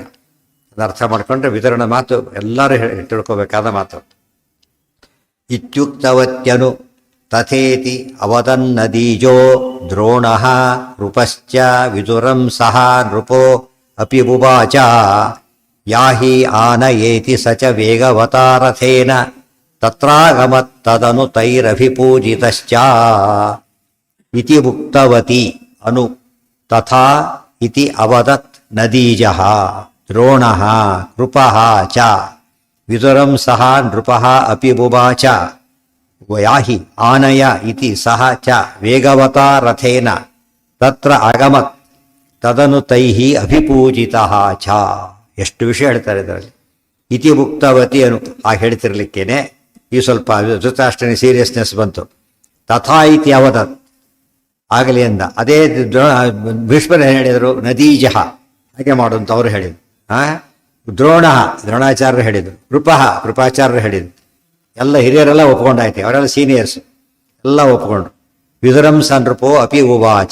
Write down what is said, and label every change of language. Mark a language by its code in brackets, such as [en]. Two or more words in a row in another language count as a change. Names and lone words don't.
[kn] ಅದು ಅರ್ಥ ಮಾಡ್ಕೊಂಡ್ರೆ ವಿತರಣೆ ಮಾತು ಎಲ್ಲರೂ ತಿಳ್ಕೊಬೇಕಾದ ಮಾತು. [sa] ಇತ್ಯುಕ್ತವತ್ಯನು ತಥೇತಿ ಅವದನ್ನದೀಜೋ ದ್ರೋಣಃ ನೃಪಶ್ಚ ವಿದುರಂ ಸಹ ನೃಪೋ ಅಪಿ ಬುಭಾಚ ಯಾಹಿ ಆನಯೇತಿ ಸ ಚ ವೇಗವತಾರಥೇನ ತತ್ರಾಗಮತ್ತದನು ತೈರಭಿಪೂಜಿತಶ್ಚ ಇತಿ ಉಕ್ತವತಿ ಅನು ತಥಾ ಇತಿ ಅವದತ್ ನದೀಜಃ ದ್ರೋಣಃ ಕೃಪಃ ಚ ವಿದುರಂ ಸಹ ನೃಪಃ ಅಪಿ ಬುಭಾಚ ಯಾಹಿ ಆನಯ ಇತಿ ಸಹ ಚ ವೇಗವತಾ ರಥೇನ ತತ್ರ ಆಗಮತ್ ತದನು ತೈಹಿ ಅಭಿಪೂಜಿತಃ ಚ. [kn] ಎಷ್ಟು ವಿಷಯ ಹೇಳ್ತಾರೆ ಇದರಲ್ಲಿ. [sa] ಇತಿ ಮುಕ್ತವತಿ ಅನು [kn] ಆ ಹೇಳ್ತಿರ್ಲಿಕ್ಕೇನೆ ಈ ಸ್ವಲ್ಪ ಧೃತರಾಷ್ಟ್ರನ ಸೀರಿಯಸ್ನೆಸ್ ಬಂತು. [sa] ತಥಾ ಇತಿ ಅವದತ್ [kn] ಆಗಲಿ ಅಂದ. ಅದೇ ಭೀಷ್ಮರು ಹೇಳಿದರು ನದೀಜಃ ಹಾಗೆ ಮಾಡು ಅಂತ ಅವರು ಹೇಳಿದರು. ದ್ರೋಣಾಚಾರ್ಯರು ಹೇಳಿದರು, ಕೃಪಾಚಾರ್ಯರು ಹೇಳಿದರು. ಎಲ್ಲ ಹಿರಿಯರೆಲ್ಲ ಒಪ್ಕೊಂಡಾಯ್ತು, ಅವರೆಲ್ಲ ಸೀನಿಯರ್ಸ್ ಎಲ್ಲ ಒಪ್ಕೊಂಡ್ರು. [sa] ವಿದುರಂ ನೃಪೋ ಅಪಿ ಉವಾಚ.